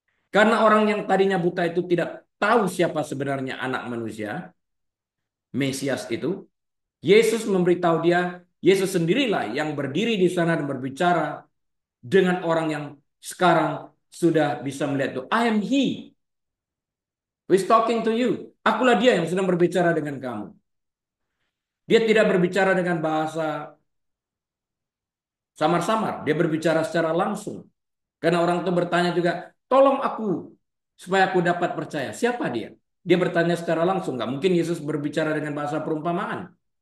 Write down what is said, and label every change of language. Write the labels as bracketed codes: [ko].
[id] Karena orang yang tadinya buta itu tidak tahu siapa sebenarnya anak manusia, Mesias itu, Yesus memberitahu dia, Yesus sendirilah yang berdiri di sana dan berbicara dengan orang yang sekarang sudah bisa melihat itu. [en] I am he who is talking to you. [id] Akulah dia yang sedang berbicara dengan kamu. Dia tidak berbicara dengan bahasa samar-samar. Dia berbicara secara langsung. Karena orang itu bertanya juga, tolong aku supaya aku dapat percaya. Siapa dia? Dia bertanya secara langsung. Nggak mungkin Yesus berbicara dengan bahasa perumpamaan.